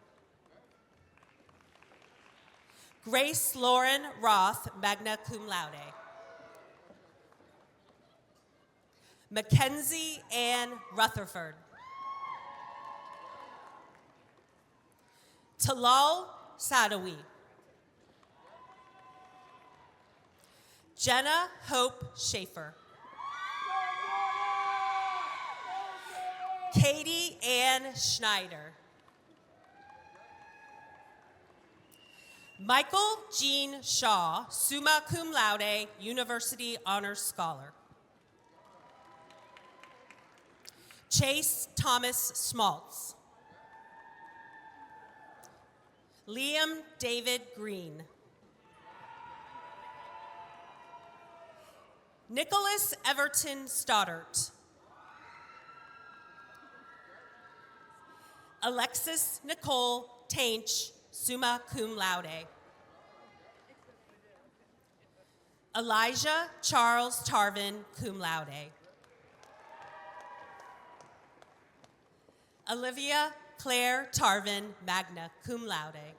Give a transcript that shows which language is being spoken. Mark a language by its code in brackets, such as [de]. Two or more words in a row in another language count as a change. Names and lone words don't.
[en] Grace Lauren Roth, [la] magna cum laude. [en] Mackenzie Ann Rutherford. Talal Sadawi. Jenna Hope Schaefer. Katie Ann Schneider. Michael Jean Shaw, [la] summa cum laude, [en] University Honors Scholar. Chase Thomas Smaltz. Liam David Green. Nicholas Everton Stoddart. Alexis Nicole Tainch, [la] summa cum laude. [en] Elijah Charles Tarvin, [la] cum laude. [en] Olivia Claire Tarvin, [la] magna cum laude.